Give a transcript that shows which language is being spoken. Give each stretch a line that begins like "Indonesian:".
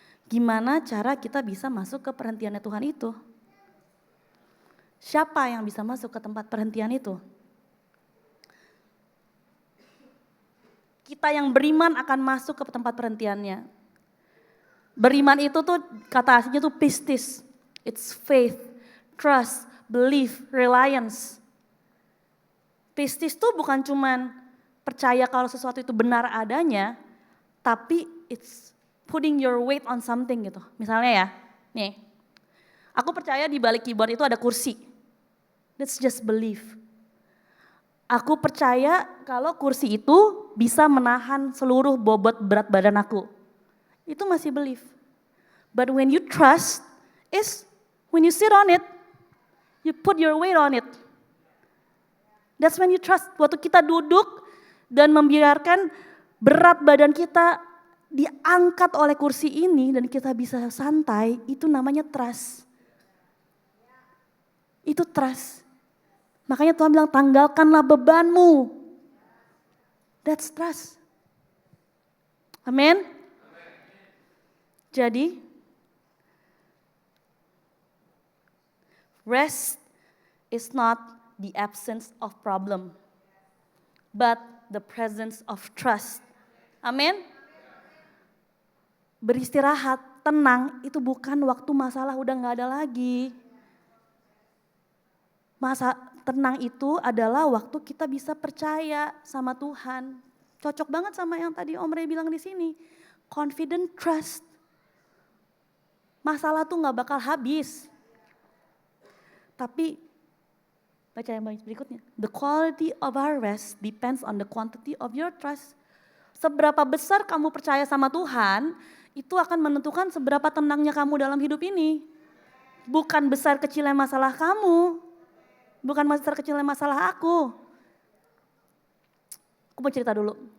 Indonesian: Gimana cara kita bisa masuk ke perhentiannya Tuhan itu? Siapa yang bisa masuk ke tempat perhentian itu? Kita yang beriman akan masuk ke tempat perhentiannya. Beriman itu tuh kata aslinya tuh pistis.
English: It's faith, trust, belief, reliance.
Indonesian: Pistis tuh bukan cuman percaya kalau sesuatu itu benar adanya, tapi
English: it's putting your weight on something
Indonesian: gitu. Misalnya ya, nih, aku percaya di balik keyboard itu ada kursi.
English: That's just belief.
Indonesian: Aku percaya kalau kursi itu bisa menahan seluruh bobot berat badan aku. Itu masih belief.
English: But when you trust is when you sit on it, you put your weight on it. That's when you trust.
Indonesian: Waktu kita duduk dan membiarkan berat badan kita diangkat oleh kursi ini dan kita bisa santai, itu namanya trust. Itu trust. Makanya Tuhan bilang tanggalkanlah bebanmu.
English: That's trust. Amin. Jadi rest is not the absence of problem, but the presence of trust.
Indonesian: Amin. Beristirahat, tenang, itu bukan waktu masalah udah gak ada lagi. Masa tenang itu adalah waktu kita bisa percaya sama Tuhan. Cocok banget sama yang tadi Om Ray bilang di sini.
English: Confident trust.
Indonesian: Masalah tuh gak bakal habis. Tapi baca yang berikutnya.
English: The quality of our rest depends on the quantity of your trust.
Indonesian: Seberapa besar kamu percaya sama Tuhan, itu akan menentukan seberapa tenangnya kamu dalam hidup ini. Bukan besar kecilnya masalah kamu. Bukan besar kecilnya masalah aku. Aku mau cerita dulu.